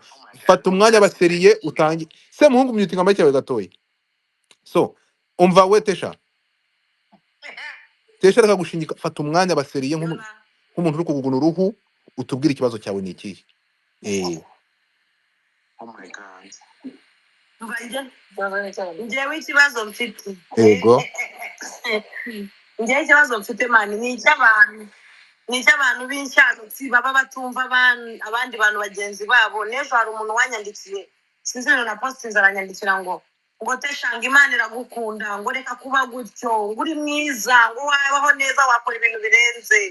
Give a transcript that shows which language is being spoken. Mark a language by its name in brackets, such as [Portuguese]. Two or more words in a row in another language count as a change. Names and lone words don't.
[Kinyarwanda] Fata umwanya baseriye utangi. Semuhungu myutinga make yawe gatoye. So, umva we Tesha reka gushinyika, fata umwanya baseriye nk'umuntu uri kuguguna uruhu, utubwira ikibazo cyawe ni iki. [English] Oh my God. [Kinyarwanda] Njyewe ikibazo mfite yego njyewe ikibazo mfite mani ni icy'abantu b'inshyagutsi baba batumva abandi bantu bagenzi babo. N'ejo hari umuntu wanyandikiye sinzi ibintu na postinze aranyandikira ngo teshanga Imana iragukunda ngo reka kuba gutyo ngo uri mwiza ngo wabaho neza wakora ibintu birenze.